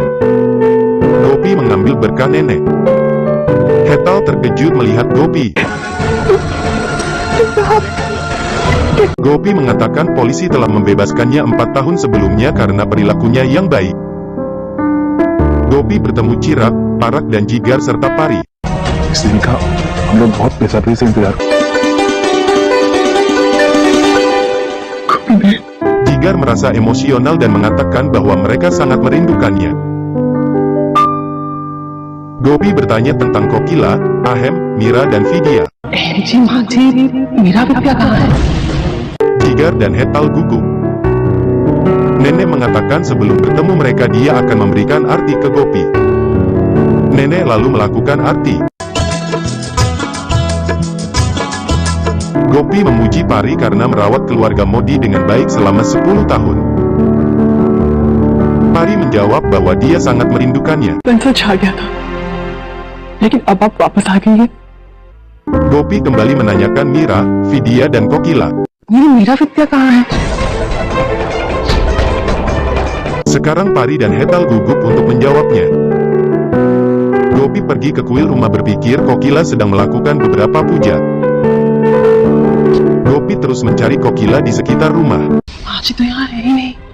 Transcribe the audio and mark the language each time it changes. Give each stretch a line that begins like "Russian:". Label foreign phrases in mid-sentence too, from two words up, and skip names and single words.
Indonesian: Gopi mengambil berkah nenek. Hetal terkejut melihat Gopi. Gopi mengatakan polisi telah membebaskannya 4 tahun sebelumnya karena perilakunya yang baik. Gopi bertemu Chirag, Parak dan Jigar serta Pari.
Hindi: इस दिन का हम लोग बहुत बेसब्री से इंतजार
Indonesian: Jigar merasa emosional dan mengatakan bahwa mereka sangat merindukannya. Gopi bertanya tentang Kokila, Ahem, Mira dan Vidya.
Hindi: जी माँ जी मेरा विद्या कहाँ है?
Indonesian: Jigar dan Hetal gugup. Nenek mengatakan sebelum bertemu mereka dia akan memberikan arti ke Gopi. Nenek lalu melakukan arti. Gopi memuji Pari karena merawat keluarga Modi dengan baik selama 10 tahun. Pari menjawab bahwa dia sangat merindukannya.
Hindi: मैं तो छा गया था लेकिन अब आप वापस आ गई हैं।
Indonesian: Gopi kembali menanyakan Mira, Vidya dan Kokila.
Hindi: ये मेरा विद्या कहाँ है?
Indonesian: Sekarang Pari dan Hetal gugup untuk menjawabnya. Gopi pergi ke kuil rumah berpikir Kokila sedang melakukan beberapa puja. Gopi terus mencari Kokila di sekitar rumah.
Hindi: आज तो यहाँ है ही नहीं।